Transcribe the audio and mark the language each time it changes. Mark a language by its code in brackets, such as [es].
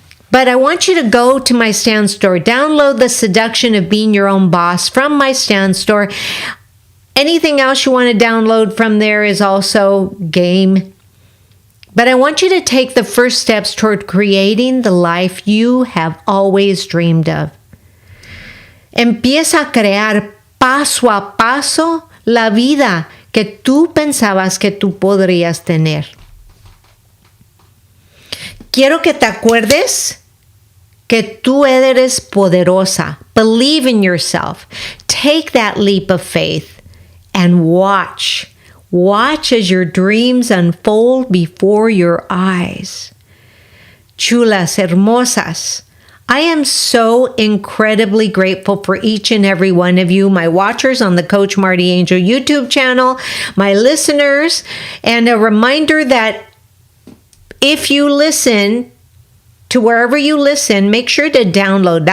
[en] But I want you to go to my stand store, download the seduction of being your own boss from my stand store. Anything else you want to download from there is also game. But I want you to take the first steps toward creating the life you have always dreamed of. [es] Empieza a crear paso a paso la vida que tú pensabas que tú podrías tener. Quiero que te acuerdes que tú eres poderosa. [en] Believe in yourself. Take that leap of faith and watch. Watch as your dreams unfold before your eyes. [es] Chulas, hermosas, [en] I am so incredibly grateful for each and every one of you, my watchers on the Coach Marti Angel YouTube channel, my listeners, and a reminder that if you listen to wherever you listen, make sure to download.